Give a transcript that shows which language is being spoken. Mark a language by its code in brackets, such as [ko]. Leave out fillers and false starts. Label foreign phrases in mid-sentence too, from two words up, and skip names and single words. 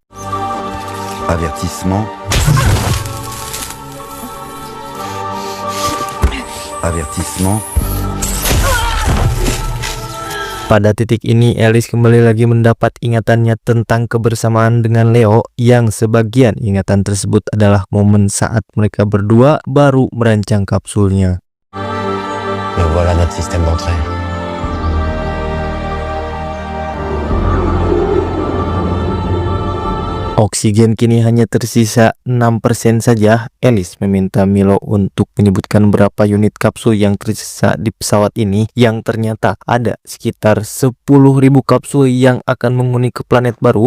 [fr] Avertissement. Avertissement. [id] Pada titik ini, Alice kembali lagi mendapat ingatannya tentang kebersamaan dengan Leo, yang sebagian ingatan tersebut adalah momen saat mereka berdua baru merancang kapsulnya. [fr] Et voilà notre système d'entrée. [id] Oksigen kini hanya tersisa 6% saja. Alice meminta Milo untuk menyebutkan berapa unit kapsul yang tersisa di pesawat ini, yang ternyata ada sekitar 10.000 kapsul yang akan menghuni ke planet baru.